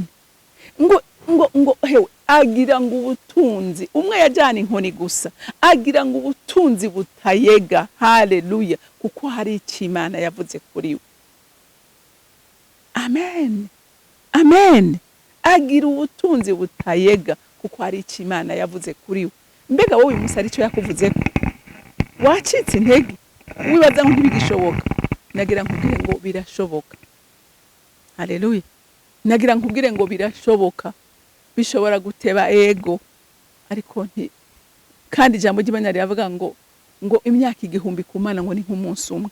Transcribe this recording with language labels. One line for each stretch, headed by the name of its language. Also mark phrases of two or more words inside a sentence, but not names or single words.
Rundi: Ngo hewe agira ngo ubutunzi, umwe yajana inkoni gusa, agira ngo ubutunzi butayega. Haleluya. Kuko hari ic'Imana yavuze kuri we. Amen, amen. Agira ubutunzi butayega, kuko hari ic'Imana yavuze kuri we. Mbega wowe uyu munsi arico yakuvuze ko wacitse intege, wibaza ngo ntibigishoboka? Nagira nkubwire ngo birashoboka. Haleluya. Nagira nkubwire ngo birashoboka. Bishobora guteba ego, ariko kandi ijambo ry'Imana riravuga ngo imyaka 1000 ku Mana ngo ni nk'umunsi umwe.